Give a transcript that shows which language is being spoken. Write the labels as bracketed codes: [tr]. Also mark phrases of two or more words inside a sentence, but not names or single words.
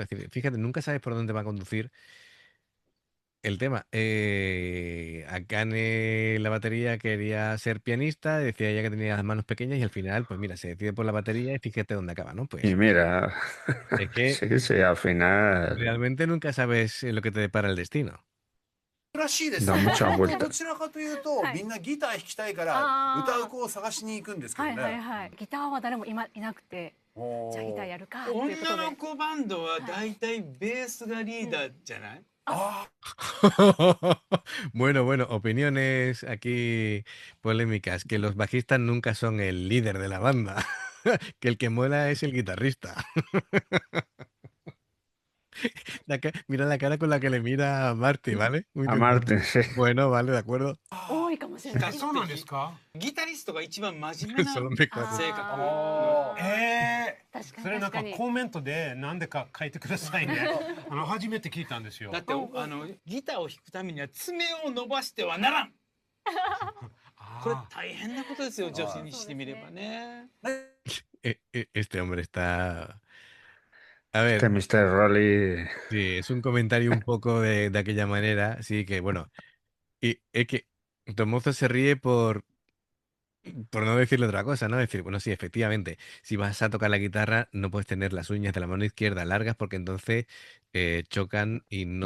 [es] Es decir, fíjate, nunca sabes por dónde va a conducir el tema. Akane, la batería, quería ser pianista, decía ella que tenía las manos pequeñas y al final, pues mira, se decide por la batería y fíjate dónde acaba, ¿no? Pues Y mira, es que sí, al final realmente nunca sabes lo que te depara el destino. [ja] らしいです。 [es] だ mucha vuelta [ja] どちらかというと、みんなギター弾きたいから歌う子を探しに行くんですけどね。ギターは誰もいなくて、じゃあギターやるかっていうことで。女の子バンドはだいたいベースがリーダーじゃない？ [es] Bueno, opiniones aquí polémicas, que los bajistas nunca son el líder de la banda. que el que mola es el guitarrista. Mira la cara con la que le mira a Marty, ¿vale? Muy A bien. Martin, sí. Bueno, vale, de acuerdo. [ja] 多いかもしれない。そうなんですか？ギタリストが一番真面目な [es] Son mejores. [ja] 性格。確かにそれなんか確かに。コメントで何でか書いてくださいね。初めて聞いたんですよだ。ってギターを弾くためには爪を伸ばしてはならん。これ大変なことですよ、女子にしてみればね。 [es] Este hombre está... A ver, Este Mr. Rolly. sí, es un comentario un poco de aquella manera, sí que bueno, y es que Tomozo se ríe por no decirle otra cosa, ¿no? Decir, bueno, sí, efectivamente, si vas a tocar la guitarra no puedes tener las uñas de la mano izquierda largas porque entonces chocan y no